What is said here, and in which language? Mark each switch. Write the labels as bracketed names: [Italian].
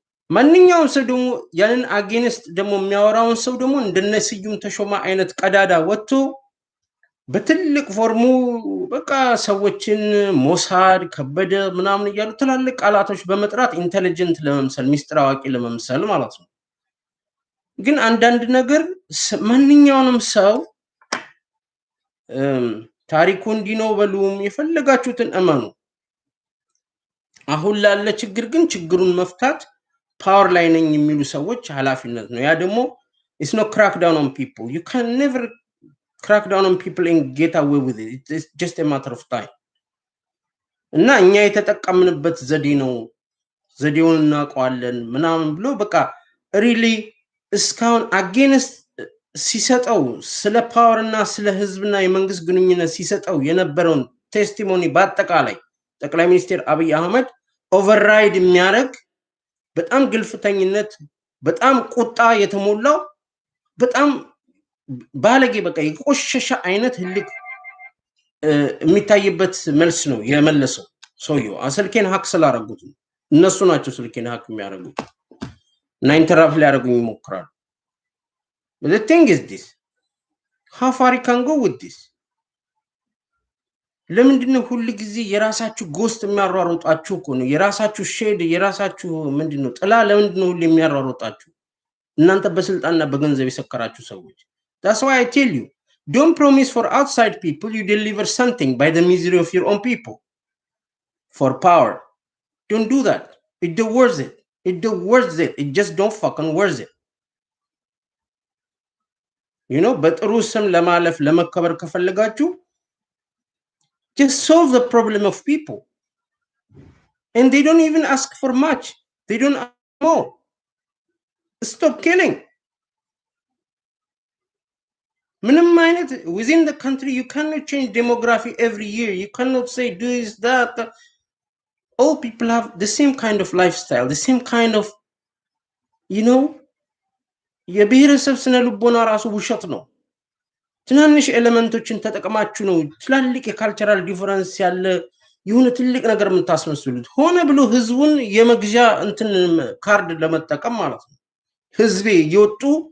[Amharic] ማንኛውም ሰው ደግሞ ያንን አጌንስት ደግሞ የሚያወራውን ሰው ደግሞ እንደነ ስዩም ተሾማ አይነት ቀዳዳ ወጥቶ በትልቅ ፎርሙ በቃ ሰዎችን ሞሳድ ከበደ ምናምን እያሉ ትላልቅ ቃላቶች በመጥራት ኢንተሊጀንት ለመምሰል ሚስጥር አዋቂ ለመምሰል ማለት ነው። ግን አንዳንድ ነገር ማንኛውንም ሰው ታሪኩ እንዲህ ነው በሉም የፈለጋችሁትን እመኑ። አሁን ላለ ችግር ግን ችግሩን መፍታት ፓወር ላይ ነኝ የሚሉ ሰዎች ኃላፊነት ነው። ያ ደግሞ [English] it's not crack down on people. You can never crack down on people and get away with it. It's just a matter of time. [Amharic] እና እኛ የተጠቀምንበት ዘዴ ነው፣ ዘዴውን እናውቀዋለን ምናምን ብሎ በቃ ሪሊ እስካሁን አጌንስት ሲሰጠው ስለ ፓወር እና ስለ ህዝብና የመንግስት ግንኙነት ሲሰጠው የነበረውን ቴስቲሞኒ በአጠቃላይ ጠቅላይ ሚኒስትር አብይ አህመድ ኦቨርራይድ የሚያደርግ በጣም ግልፍተኝነት፣ በጣም ቁጣ የተሞላው በጣም ባለጌ በቃ የቆሸሸ አይነት ህልቅ የሚታይበት መልስ ነው የመለሰው ሰውየው። ስልኬን ሀክ ስላደረጉት እነሱ ናቸው ስልኬን ሀክ የሚያደርጉት እና ኢንተራፕት ሊያደርጉኝ ይሞክራሉ። [English] But the thing is this, how far you can go with this? [Amharic] ለምንድነው ሁሉ ጊዜ የራሳችሁ ጎስት የሚያሯሩጣችሁ እኮ ነው? የራሳችሁ ሼድ የራሳችሁ ምንድነው ጥላ ለምንድነው ሁሉ የሚያሯሩጣችሁ? እናንተ በስልጣንና በገንዘብ የሰከራችሁ ሰዎች። [English] That's why I tell you, don't promise for outside people you deliver something by the misery of your own people for power. Don't do that. It don't worth it. It don't worth it. It just don't fucking worth it. You know, [Amharic] በጥሩ ስም ለማለፍ ለመከበር ከፈለጋችሁ [English] just solve the problem of people. And they don't even ask for much. They don't ask more. Stop killing. [Amharic] ምንም አይነት [English] within the country you cannot change demography every year. You cannot say do this, that. All people have the same kind of lifestyle, the same kind of, you know, [Amharic] የብሔረሰብ ስነ ልቦና ራሱ ውሸት ነው። ትናንሽ ኤሌመንቶችን ተጠቅማችሁ ነው ትላልቅ የካልቸራል ዲፈረንስ ያለ የሆነ ትልቅ ነገር የምታስመስሉት። ሆነ ብሎ ህዝቡን የመግዣ እንትን ካርድ ለመጠቀም ማለት ነው። ህዝቤ የወጡ